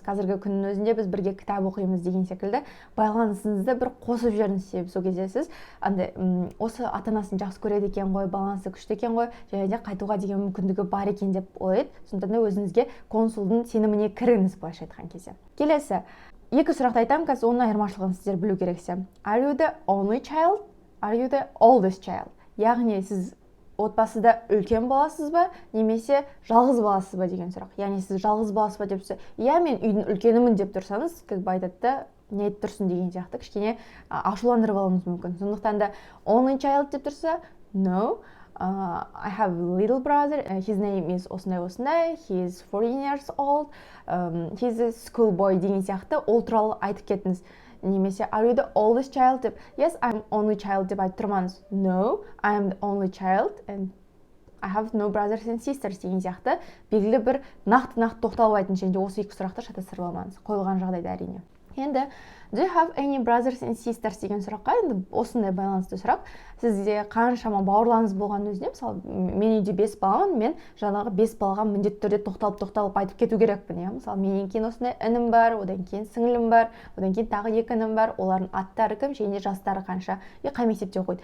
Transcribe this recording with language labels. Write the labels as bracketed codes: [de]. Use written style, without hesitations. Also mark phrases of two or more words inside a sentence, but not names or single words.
[kk] Қазіргі күннің өзінде біз бірге кітап оқимыз деген секілді байланысыңызды бір қосып жіберіңіз. Себебі сол кезде сіз осы ата-анасын жақсы көреді екен ғой, балансы күшті екен ғой, және де қайтуға деген мүмкіндігі бар екен деп ойлайды. Сондықтан да өзіңізге консулдың сеніміне кіріңіз, былайша айтқан кезде. Келесі, екі сұрақты айтамын, қазір оның айырмашылығын сіздер білу керексе. [en] Are you the only child? Are you the oldest child? [kk] Яғни сіз отбасыда үлкен баласыз ба, немесе жалғыз баласыз ба деген сұрақ. Яғни сіз жалғыз баласыз ба деп тұрса, мен үйдің үлкенімін деп тұрсаңыз, [ru] как бы [kk] айтады, не айтып тұрсың деген сияқты кішкене ашуландырып алуыңыз мүмкін. Сондықтан да [en] only child [kk] деп тұрса, [en] no, I have a little brother, his name is осындай, he is 14 years old, he's a schoolboy [kk] деген сияқты ол туралы айтып кетіңіз. Немесе [en] are you the oldest child [kk] деп, [en] yes, I'm only child [kk] деп айтып тұрмаңыз. [en] No, I am the only child and I have no brothers and sisters [kk] деген сияқты белгілі бір нақты тоқталып айтыңыз, және де осы екі сұрақты шатастырып алмаңыз, қойылған жағдайда әрине. Енді [en] do you have any brothers and sisters [kk] деген сұраққа енді осындай байланысты сұрақ. Сізде қаншама бауырларыңыз болған өзінде, мысалы мен үйде 5 баламын, мен жаңағы 5 балаға міндетті түрде тоқталып айтып кету керекпін. Мысалы менен кейін осындай інім бар, одан кейін сіңілім бар, одан кейін тағы 2 інім бар, олардың аттары кім, және де жастары қанша, қай мектепте оқиды.